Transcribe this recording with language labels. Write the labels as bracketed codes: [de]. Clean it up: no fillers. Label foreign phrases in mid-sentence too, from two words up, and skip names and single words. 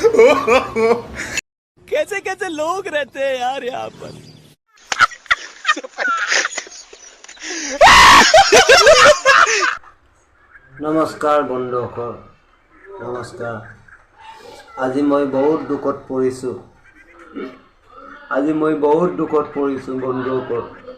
[hi] कैसे कैसे लोग रहते हैं यार यहाँ पर। [as] নমস্কাৰ বন্ধুসকল নমস্কাৰ আজি মই বহুত দুখত পৰিছোঁ বন্ধুসকল